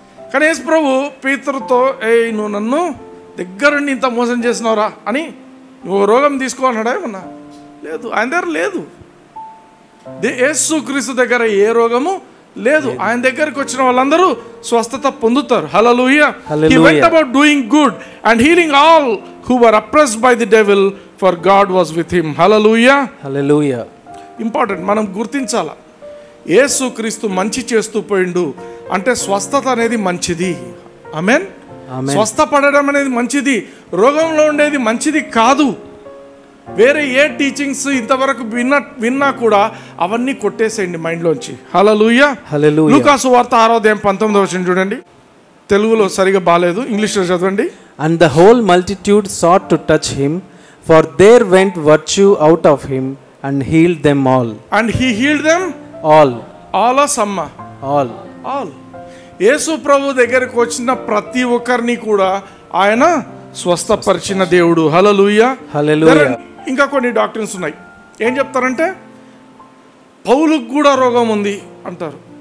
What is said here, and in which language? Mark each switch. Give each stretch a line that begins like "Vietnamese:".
Telugu: కానీ యేసు ప్రభు పేతురుతో నువ్వు నన్ను దగ్గరుండి ఇంత మోసం చేసినవరా అని నువ్వు రోగం తీసుకోవాలన్నాడా? ఏమన్నా లేదు, ఆయన దగ్గర లేదు. యేసు క్రీస్తు దగ్గర ఏ రోగము లేదు. ఆయన దగ్గరికి వచ్చిన వాళ్ళందరూ స్వస్థత పొందుతారు. హల్లెలూయా.
English: He went about doing good and healing all who were oppressed by the devil, for God was with him.
Telugu: Hallelujah. Hallelujah. Important, మనం గుర్తించాల. యేసు క్రీస్తు మంచి చేస్తూ పోయిండు అంటే స్వస్థత అనేది మంచిది. ఆమేన్. స్వస్థపడడం అనేది మంచిది, రోగంలో ఉండేది మంచిది కాదు. వేరే ఏ టీచింగ్స్ ఇంతవరకు విన్నా కూడా అవన్నీ కొట్టేసేయండి మైండ్లోంచి. హల్లెలూయా. లూకాసు వార్త 6:19 చూడండి. తెలుగులో సరిగా బాలేదు, ఇంగ్లీష్లో చదవండి.
English: And the whole multitude sought to touch him, for there went virtue out of him and healed them all. And he healed them all. All or some? All. All.
Telugu: యేసు ప్రభు దగ్గరికి వచ్చిన ప్రతి ఒక్కరిని కూడా ఆయన స్వస్థపరిచిన దేవుడు. హల్లెలూయా. హల్లెలూయా. ఇంకా కొన్ని డాక్టర్స్ ఉన్నాయి, ఏం చెప్తారంటే పౌలుకు కూడా రోగం ఉంది అంటారు.